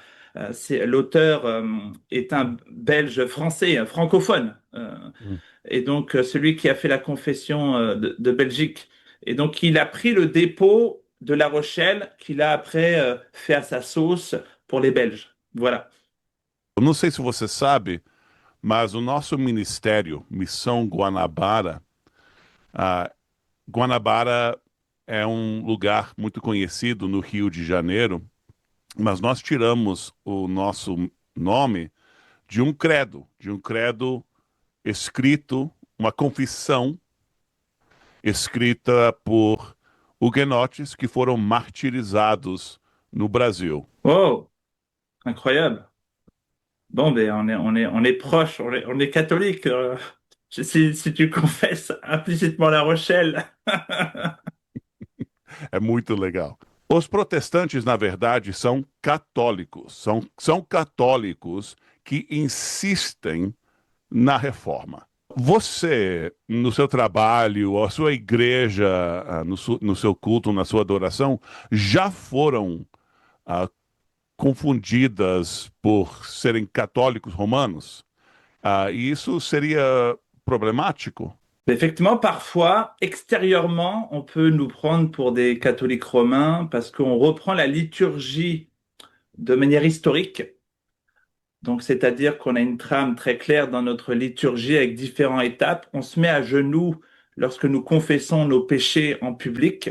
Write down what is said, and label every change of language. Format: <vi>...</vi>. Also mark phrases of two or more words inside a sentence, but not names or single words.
<fr>L'auteur est un Belge français, francophone, Hum. et donc celui qui a fait la confession de Belgique. Et donc il a pris le dépôt de La Rochelle qu'il a après fait à sa sauce pour les Belges. Voilà.</fr> <pt>Eu não sei se você sabe, mas o nosso ministério, Missão Guanabara, ah, Guanabara é um lugar muito conhecido no Rio de Janeiro, mas nós tiramos o nosso nome de um credo escrito, uma confissão escrita por huguenotes que foram martirizados no Brasil.</pt> <fr>Oh, incroyable. Bon, ben on est proche, on est catholique. Si tu confesses implicitement La Rochelle.</fr> <pt>É muito legal. Os protestantes, na verdade, são católicos, são católicos que insistem na reforma. Você, no seu trabalho, a sua igreja, no seu culto, na sua adoração, já foram ah, confundidas por serem católicos romanos? E isso seria problemático?</pt> <fr>Effectivement, parfois, extérieurement, on peut nous prendre pour des catholiques romains parce qu'on reprend la liturgie de manière historique. Donc, c'est-à-dire qu'on a une trame très claire dans notre liturgie avec différentes étapes. On se met à genoux lorsque nous confessons nos péchés en public.</fr>